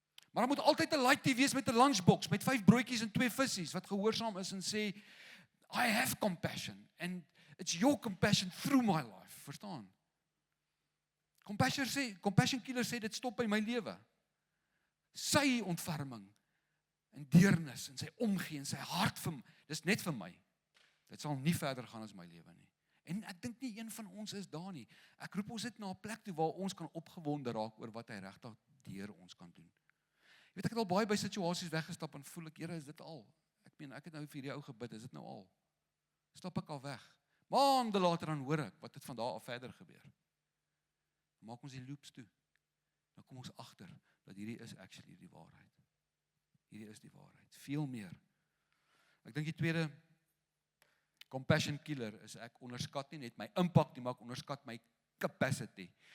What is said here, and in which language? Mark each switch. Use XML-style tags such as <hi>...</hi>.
<af>Maar daar moet altyd 'n laaitie wees met 'n lunchbox, met 5 broodjies en 2 vissies, wat gehoorsaam is en sê,</af> <en>I have compassion, and it's your compassion through my life.</en> <af>Verstaan? Compassion killer sê, dit stop by my lewe. Sy ontferming, en deernis, en sy omgee, en sy hart vir my, dis net vir my. Dit sal nie verder gaan as my lewe nie. En ek dink nie een van ons is daar nie. Ek roep ons dit na 'n plek toe waar ons kan opgewonde raak oor wat hy regtig deur ons kan doen. Jy weet, ek het al baie by situasies weggestap en voel ek, Here, is dit al? Ek het nou vir hierdie ou gebid, is dit nou al? Stap ek al weg. Maande later dan hoor ek wat het van daar af verder gebeur. Dan maak ons die loops toe. Dan kom ons agter dat hierdie is actually die waarheid. Hierdie is die waarheid. Veel meer. Ek dink die tweede compassion killer is ek onderskat nie net my impak nie, maar ek onderskat my capacity.</af>